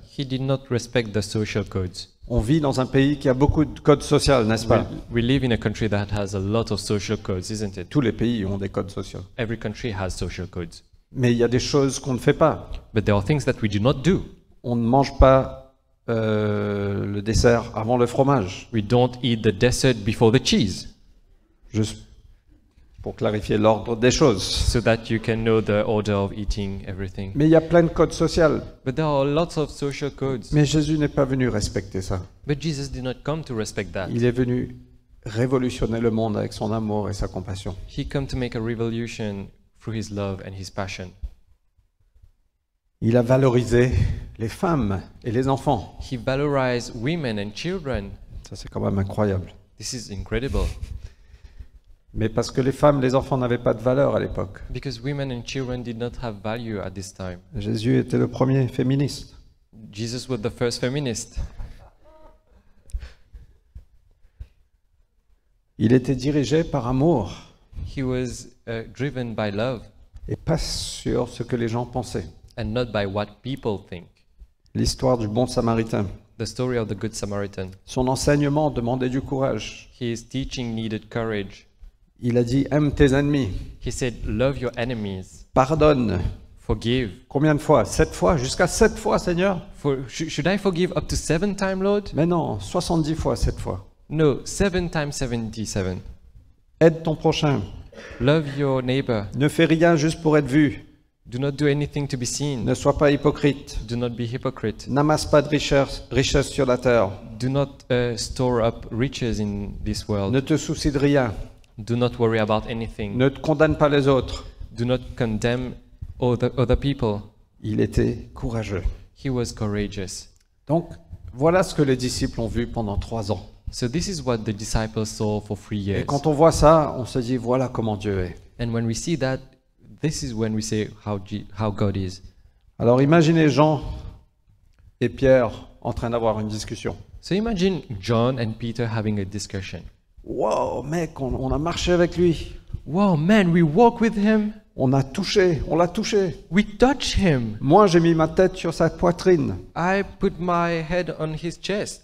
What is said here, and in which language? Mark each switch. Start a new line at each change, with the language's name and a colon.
English: He did not respect the social codes.
French: On vit dans un pays qui a beaucoup de codes sociaux, n'est-ce pas?
English: We live in a country that has a lot of social codes, isn't it?
French: Tous les pays ont des codes sociaux.
English: Every country has social codes.
French: Mais il y a des choses qu'on ne fait pas.
English: But there are things that we do not do.
French: On ne mange pas le dessert avant le fromage.
English: We don't eat the dessert before the cheese,
French: Juste pour clarifier l'ordre des choses.
English: so that you can know the order of eating everything.
French: Mais il y a plein de codes sociaux.
English: But there are lots of social codes.
French: Mais Jésus n'est pas venu respecter ça.
English: But Jesus did not come to respect that.
French: Il est venu révolutionner le monde avec son amour et sa compassion.
English: He came to make a revolution through his love and his passion.
French: Il a valorisé les femmes et les enfants.
English: He valorized women and children.
French: Ça, c'est quand même incroyable.
English: This is incredible.
French: Mais parce que les femmes, les enfants n'avaient pas de valeur à l'époque.
English: Because women and children did not have value at this time.
French: Jésus était le premier féministe.
English: Jesus was the first feminist.
French: Il était dirigé par amour
English: He was driven by love
French: et pas sur ce que les gens pensaient.
English: and not by what people think.
French: L'histoire du bon samaritain.
English: The story of the Good Samaritan.
French: Son enseignement demandait du courage.
English: His teaching needed courage.
French: Il a dit, aime tes ennemis,
English: He said, "Love your enemies,
French: pardonne.
English: forgive."
French: Combien de fois? 7 fois? Jusqu'à 7 fois, Seigneur?
English: Should I forgive up to 7 times, Lord?
French: Mais non, 70 fois, 7 fois.
English: No, 7 times 77.
French: Aide ton prochain.
English: Love your neighbor.
French: Ne fais rien juste pour être vu.
English: Do not do anything to be seen.
French: Ne sois pas hypocrite.
English: Do not be hypocrite.
French: N'amasse pas de richesse sur la terre.
English: Do not store up riches in this world.
French: Ne te soucie de rien.
English: Do not worry about anything.
French: Ne te condamne pas les autres.
English: Do not condemn other people.
French: Il était courageux.
English: He was courageous.
French: Donc, voilà ce que les disciples ont vu pendant 3 ans.
English: So this is what the disciples saw for 3
French: Et
English: years.
French: quand on voit ça, on se dit, voilà comment Dieu est.
English: And when we see that, this is when we say how God is.
French: Alors imaginez Jean et Pierre en train d'avoir une discussion.
English: So imagine John and Peter having a discussion.
French: Wow, mec, on a marché avec lui.
English: Wow, man, we walk with him.
French: On a touché, on l'a touché.
English: We touched him.
French: Moi, j'ai mis ma tête sur sa poitrine.
English: I put my head on his chest.